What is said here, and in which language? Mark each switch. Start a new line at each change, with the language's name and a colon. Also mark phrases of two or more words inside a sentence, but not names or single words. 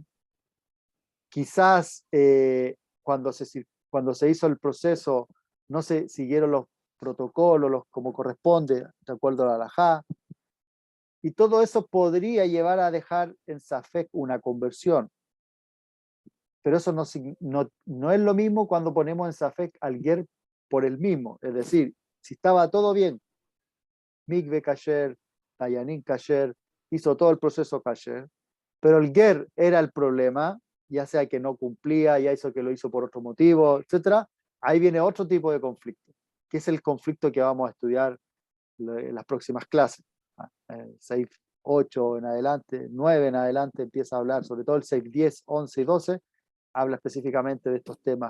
Spanish: Quizás cuando se hizo el proceso no se siguieron los protocolos como corresponde, de acuerdo a la halajá. Y todo eso podría llevar a dejar en Safek una conversión. Pero eso no es lo mismo cuando ponemos en Safek al ger por el mismo. Es decir, si estaba todo bien,
Hebrew: מקווה כשר, דיינים כשר,
Spanish: hizo todo el proceso kasher, pero el ger era el problema, ya sea que no cumplía, ya hizo que lo hizo por otro motivo, etc. Ahí viene otro tipo de conflicto, que es el conflicto que vamos a estudiar en las próximas clases. Seif 8 en adelante, 9 en adelante empieza a hablar, sobre todo el Seif 10, 11 y 12, habla específicamente de estos temas.